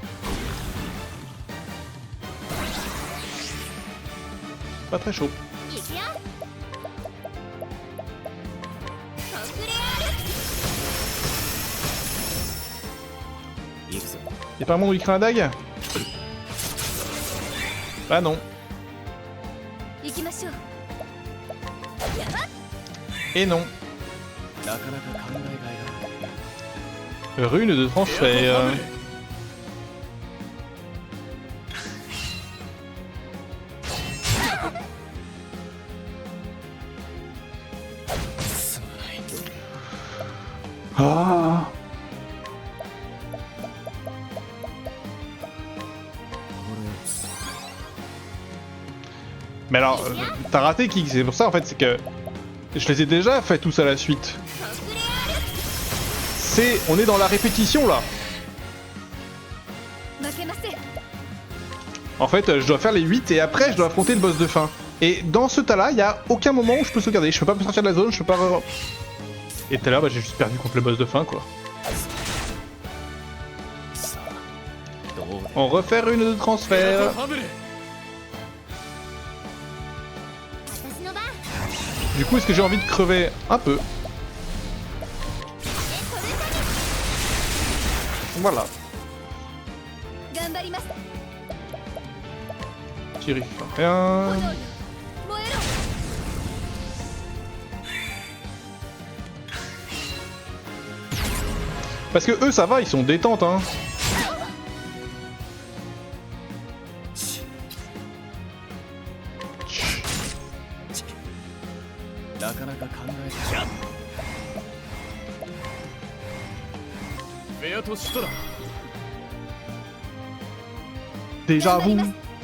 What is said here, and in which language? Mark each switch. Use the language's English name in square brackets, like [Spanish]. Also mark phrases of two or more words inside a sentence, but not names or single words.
[French] Pas très chaud. Y'a pas un monde où il craint la dague? Ah non. [Japanese] 行きましょう。 [French] Et non. [Japanese] なかなか考えがいがある。 [French] Rune de transfert. [Japanese] すまない。 [French] Ah. Mais alors, t'as raté Kik, c'est pour ça en fait, c'est que je les ai déjà fait tous à la suite. On est dans la répétition là. [Japanese] 負けません。 [French] En fait, je dois faire les 8 et après je dois affronter le boss de fin. Et dans ce tas là, il y a aucun moment où je peux sauvegarder. Je peux pas me sortir de la zone, je peux pas... Et tout à l'heure, bah, j'ai juste perdu contre le boss de fin quoi. [Japanese] さあ、どうだ。 [French] On refait une de transfert. [Japanese] ファブル。私の番。 [French] Du coup, est-ce que j'ai envie de crever un peu? Voilà. [Japanese] 頑張ります。 [French] J'y arrive pas. Rien. [Japanese] 炎よ、燃えろ。 [French] Parce que eux, ça va, ils sont détentes, hein. [Japanese] なかなか考えが。フェアとシュトラ。 [French] Déjà vous. De ouf.